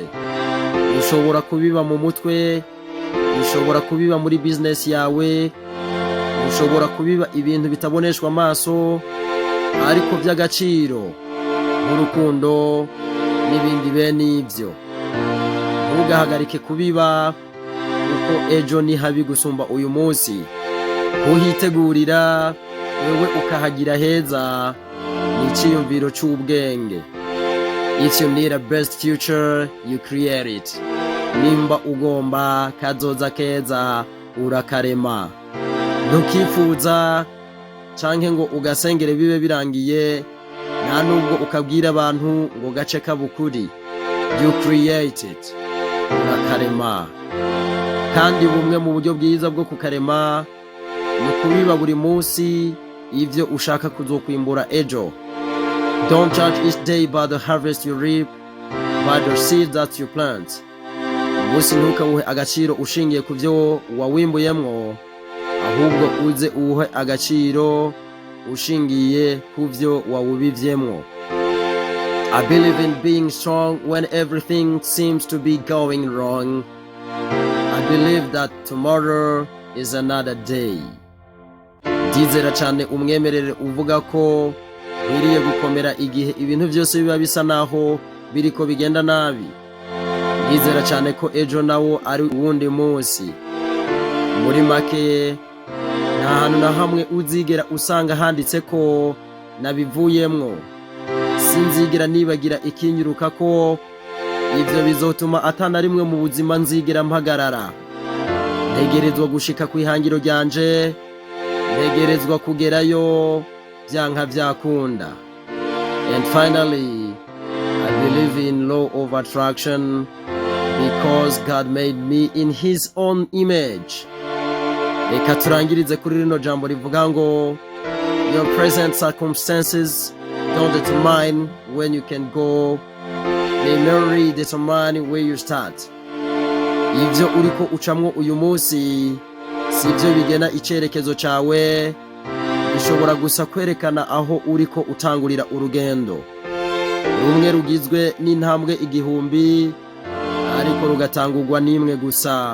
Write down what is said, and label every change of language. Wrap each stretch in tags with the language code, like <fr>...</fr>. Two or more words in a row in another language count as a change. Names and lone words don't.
<rn>Ushobora kubiba mu mutwe, ushobora kubiba muri business yawe, ushobora kubiba ibintu bitaboneshwa amaso ariko by'agaciro nk'urukundo n'ibindi bene ivyo. Ntugahagarike kubiba, kuko ejo ni habi gusumba uyu munsi. Kuhitegurira wewe ukahagira heza ni iciyumviro c'ubwenge.</rn> <en>If you need a best future, you create it.</en> <rn>Nimba ugomba kazoza keza, urakarema. Ntukifuza canke ngo ugasengere bibe birangiye, nta nubwo ukabwira abantu ngo gace kabukuri.</rn> <en>You create it.</en> <rn>Urakarema. Kandi bumwe mu buryo bwiza bwo kukarema ni kubiba buri munsi ivyo ushaka kuzokwimbura ejo.</rn> <en>Don't judge each day by the harvest you reap, by the seed that you plant.</en> <rn>Umunsi ntukawuhe agaciro ushingiye ku vyo wawimbuyemwo, ahubwo uze uwuhe agaciro ushingiye ku vyo wawubivyemwo.</rn> <en>I believe in being strong when everything seems to be going wrong. I believe that tomorrow is another day.</en> <rn>Ndizera cyane umwemerere uvuga ko nkwiriye gukomera igihe ibintu byose biba bisa naho biriko bigenda nabi. Ndizera cyane ko ejo nawo ari uwundi munsi. Muri make nta hantu na hamwe uzigera usanga handitse ko nabivuyemwo. Sinzigera nibagira ikinyuruka ko ivyo bizotuma atana rimwe mu buzima nzigira mpagarara. Ntegerezwa gushika kw'ihangiro ryanje, ntegerezwa kugerayo vyanka vyakunda.</rn> <en>And finally, I believe in law of attraction because God made me in his own image.</en> <rn>Reka turangirize kuri rino jambo rivuga ngo</rn> <en>your present circumstances don't determine when you can go, they merely determine where you start.</en> <rn>Ivyo uriko ucamwo uyu munsi sivyo bigena icerekezo cawe, bishobora gusa kwerekana aho uriko utangurira urugendo. Rumwe rugizwe n'intambwe igihumbi ariko rugatangurwa n'imwe gusa.</rn>